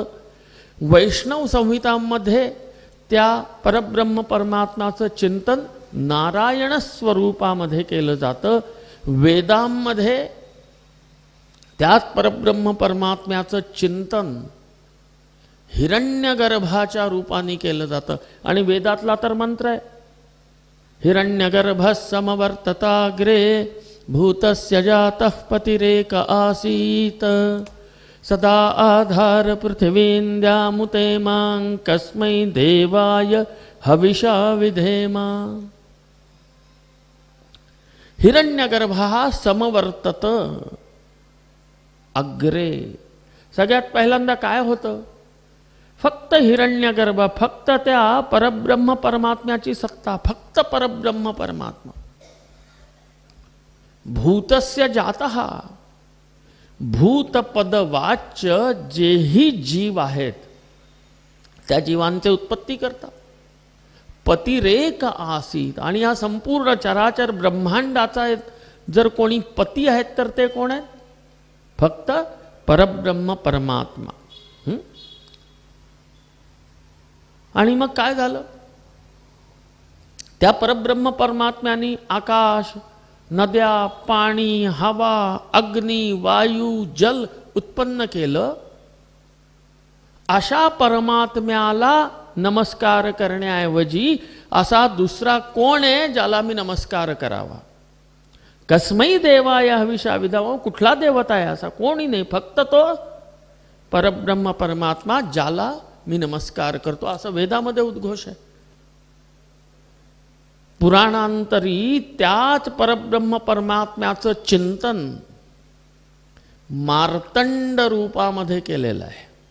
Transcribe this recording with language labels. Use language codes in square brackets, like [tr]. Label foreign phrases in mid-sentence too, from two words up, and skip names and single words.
[mr] वैष्णव संहितांमध्ये त्या परब्रह्म परमात्म्याचं चिंतन नारायण स्वरूपामध्ये केलं जातं. वेदांमध्ये त्याच परब्रह्म परमात्म्याचं चिंतन हिरण्यगर्भाच्या रूपाने केलं जातं. आणि वेदातला तर मंत्र आहे, [sa] हिरण्यगर्भः समवर्तताग्रे भूतस्य जातः पतिरेक आसीत सदा आधार पृथिवीन्द्यामुते मां कस्मै देवाय हविषा विधेमा. हिरण्यगर्भः समवर्तत अग्रे. [mr] सगळ्यात पहिल्यांदा काय होतं? फक्त हिरण्यगर्भ, फक्त त्या परब्रह्म परमात्म्याची सत्ता, फक्त परब्रह्म परमात्मा. [sa] भूतस्य जातः, [mr] भूतपदवाच्य जेही जीव आहेत त्या जीवांचे उत्पत्ती करतात. [sa] पतिरेक आसीत. [mr] आणि या संपूर्ण चराचर ब्रह्मांडाचा जर कोणी पती आहेत तर ते कोण आहेत? फक्त परब्रह्म परमात्मा. आणि मग काय झालं? त्या परब्रह्म परमात्म्याने आकाश, नद्या, पाणी, हवा, अग्नी, वायू, जल उत्पन्न केलं. अशा परमात्म्याला नमस्कार करण्याऐवजी असा दुसरा कोण आहे ज्याला मी नमस्कार करावा? [sa] कस्मै देवाय हविषा विधावा. [mr] कुठला देवता आहे असा? कोणी नाही, फक्त तो परब्रह्म परमात्मा ज्याला मी नमस्कार करतो, असं वेदामध्ये उद्घोष आहे. पुराणांतरी त्याच परब्रह्म परमात्म्याचं चिंतन मार्तंड रूपामध्ये केलेलं आहे.